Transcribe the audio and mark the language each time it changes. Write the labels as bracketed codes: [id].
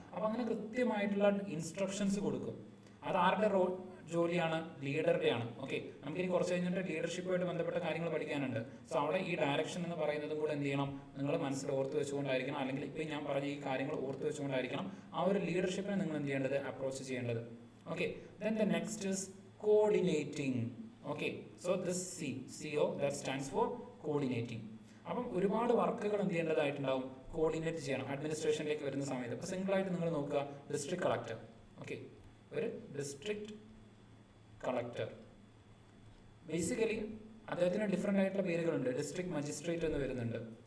[ml] അപ്പോൾ അങ്ങനെ കൃത്യമായിട്ടുള്ള ഇൻസ്ട്രക്ഷൻസ് കൊടുക്കും. അത് ആരുടെ ജോലിയാണ്, ലീഡറുടെയാണ്. ഓക്കെ, നമുക്കിനി കുറച്ച് കഴിഞ്ഞിട്ട് ലീഡർഷിപ്പുമായിട്ട് ബന്ധപ്പെട്ട കാര്യങ്ങൾ പഠിക്കാനുണ്ട്. സോ അവിടെ ഈ ഡയറക്ഷൻ എന്ന് പറയുന്നതും കൂടെ എന്ത് ചെയ്യണം, നിങ്ങൾ മനസ്സിൽ ഓർത്ത് വെച്ചുകൊണ്ടായിരിക്കണം, അല്ലെങ്കിൽ ഇപ്പോൾ ഞാൻ പറഞ്ഞ ഈ കാര്യങ്ങൾ ഓർത്ത് വെച്ചുകൊണ്ടായിരിക്കണം ആ ഒരു ലീഡർഷിപ്പിനെ നിങ്ങൾ എന്ത് ചെയ്യേണ്ടത്, അപ്രോച്ച് ചെയ്യേണ്ടത്. [en] Okay, then the next is coordinating. Okay, so this CO that stands for coordinating. [ml] അപ്പം ഒരുപാട് വർക്കുകൾ എന്ത് ചെയ്യേണ്ടതായിട്ടുണ്ടാവും, കോർഡിനേറ്റ് ചെയ്യണം അഡ്മിനിസ്ട്രേഷനിലേക്ക് വരുന്ന സമയത്ത്. അപ്പോൾ സിംഗിളായിട്ട് നിങ്ങൾ നോക്കുക, ഡിസ്ട്രിക്ട് കളക്ടർ. ഓക്കെ, ഒരു ഡിസ്ട്രിക്ട് കളക്ടർ. ബേസിക്കലി അദ്ദേഹത്തിന് ഡിഫറെൻ്റ് ആയിട്ടുള്ള പേരുകളുണ്ട്. ഡിസ്ട്രിക്ട് മജിസ്ട്രേറ്റ് എന്ന് വരുന്നുണ്ട്.